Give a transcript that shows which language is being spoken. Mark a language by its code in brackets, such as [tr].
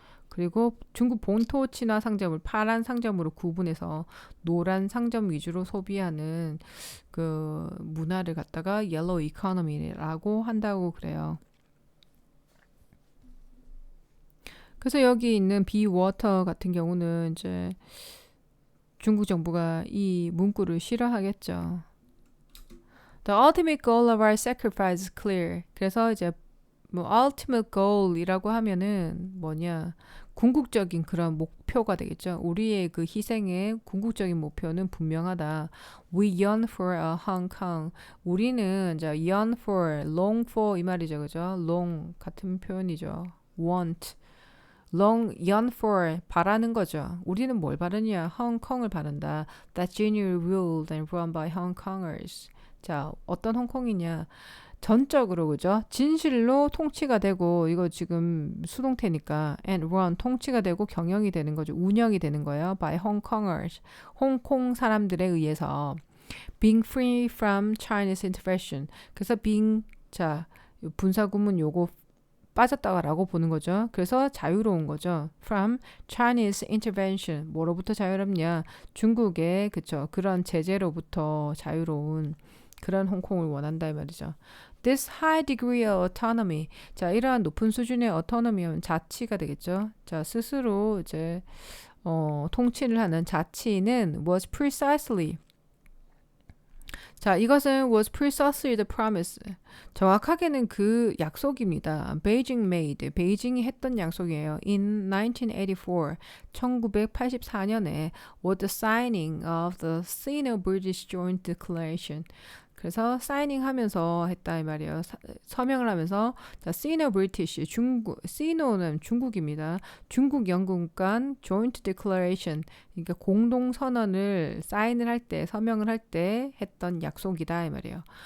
[ko] 그리고 중국 본토 친화 상점을 파란 상점으로 구분해서 노란 상점 위주로 소비하는 그 문화를 갖다가 옐로우 이코노미라고 한다고 그래요. 그래서 여기 있는 비 워터 같은 경우는 이제 중국 정부가 이 문구를 싫어하겠죠. [en] The ultimate goal of our sacrifice is clear. [ko] 그래서 이제 뭐 ultimate goal이라고 하면은 뭐냐? 궁극적인 그런 목표가 되겠죠. 우리의 그 희생의 궁극적인 목표는 분명하다. [en] We yearn for a Hong Kong. [ko] 우리는 이제 [en] yearn for, long for [ko] 이 말이죠, 그죠? long 같은 표현이죠. want, long, yearn for 바라는 거죠. 우리는 뭘 바르냐? 홍콩을 바란다. [en] That genuinely ruled and run by Hong Kongers. [ko] 자, 어떤 홍콩이냐? 전적으로 그죠? 진실로 통치가 되고 이거 지금 수동태니까 and run 통치가 되고 경영이 되는 거죠. 운영이 되는 거예요. by Hong Kongers. 홍콩 사람들에 의해서 [en] being free from Chinese intervention. [ko] 그래서 being 자, 분사구문 요거 빠졌다라고 보는 거죠. 그래서 자유로운 거죠. [en] From Chinese intervention. [ko] 뭐로부터 자유롭냐? 중국의 그쵸 그런 제재로부터 자유로운 그런 홍콩을 원한다 이 말이죠. [en] This high degree of autonomy. [ko] 자, 이러한 높은 수준의 autonomy는 자치가 되겠죠. 자, 스스로 이제 통치를 하는 자치는 [en] was precisely. 자, 이것은 was precisely the promise. [ko] 정확하게는 그 약속입니다. [en] Beijing made. [ko] 베이징이 했던 약속이에요. [en] In 1984, 1984년에 was the signing of the Sino-British Joint Declaration. [ko] 그래서 사이닝 하면서 했다 이 말이에요. 서명을 하면서 자, 시노 브리티시 중국 시노는 중국입니다. 중국 영국 간 joint declaration 그러니까 공동 선언을 사인을 할 때 서명을 할 때 했던 약속이다 이 말이에요.